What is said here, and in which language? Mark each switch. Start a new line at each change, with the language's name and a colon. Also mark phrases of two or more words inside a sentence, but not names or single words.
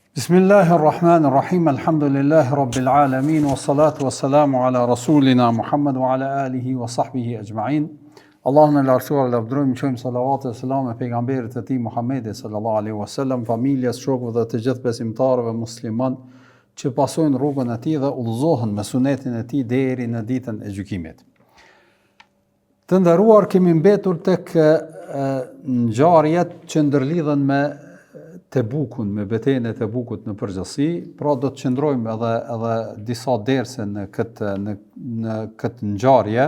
Arabic: بسم الله الرحمن الرحيم، الحمد لله رب العالمين، والصلاة والسلام على رسولنا محمد وعلى آله وصحبه أجمعين.
Albanian: Allahun e lartësuar lavdërojmë, qojmë salavat e selam e pejgamberit e tij Muhammedit
Arabic: صلى الله عليه وسلم,
Albanian: familjes, shokëve dhe të gjithë besimtarëve musliman që pasojnë rrugën e tij dhe udhëzohen me sunetin e tij deri në ditën e gjykimit. Të nderuar, kemi mbetur tek ngjarjet që ndërlidhen me Tebukun, me betejën e Tebukut në përgjithësi, pra do të qëndrojmë edhe disa derse në këtë ngjarje.